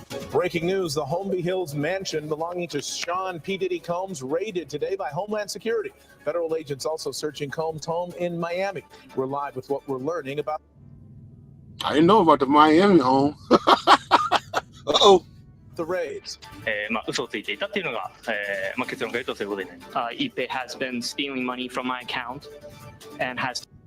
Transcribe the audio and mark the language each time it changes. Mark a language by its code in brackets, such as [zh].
[en] Breaking news, the Holmby Hills mansion belonging to Sean P. Diddy Combs raided today by Homeland Security. Federal agents also searching Combs' home in Miami. We're live with what we're learning about. I didn't know about the Miami home. Uh-oh. The raids. [ja] 嘘をついていたっていうのが、結論から言うとそういうことになる。 [en] Ipe has been stealing money from my account and has.